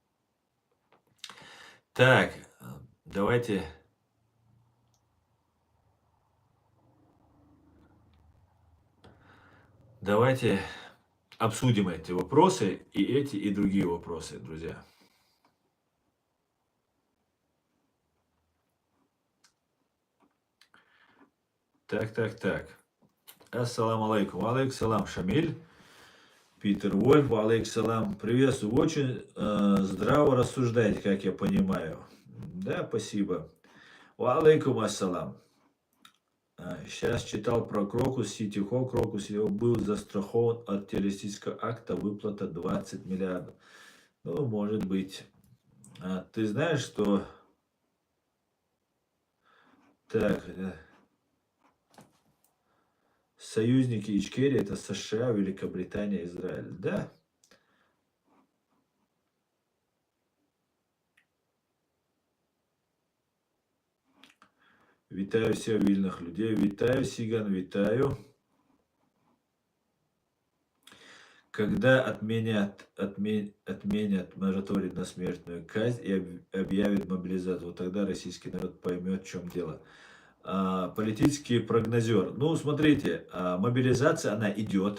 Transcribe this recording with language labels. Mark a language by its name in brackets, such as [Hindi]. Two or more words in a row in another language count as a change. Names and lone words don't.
[Russian] Так, давайте обсудим эти вопросы, и эти, и другие вопросы, друзья. Так. [Arabic] السلام عليكم. عليكم السلام, Шамиль. Питер Вольф, عليكم السلام. [Russian] Приветствую. Очень здраво рассуждаете, как я понимаю. Да, спасибо. [Arabic] عليكم السلام. [Russian] Сейчас читал про Крокус Сити Холл. Крокус его был застрахован от террористического акта, выплата 20 миллиардов. Ну, может быть. Ты знаешь, что... Так, союзники Ичкерии это США, Великобритания, Израиль. Да. [Ukrainian] Вітаю всіх вільних людей. Вітаю, Сиган, вітаю. [Russian] Когда отменят мораторий на смертную казнь и объявят мобилизацию, вот тогда российский народ поймет, в чем дело. Политический прогнозер. Ну, смотрите, мобилизация, она идет.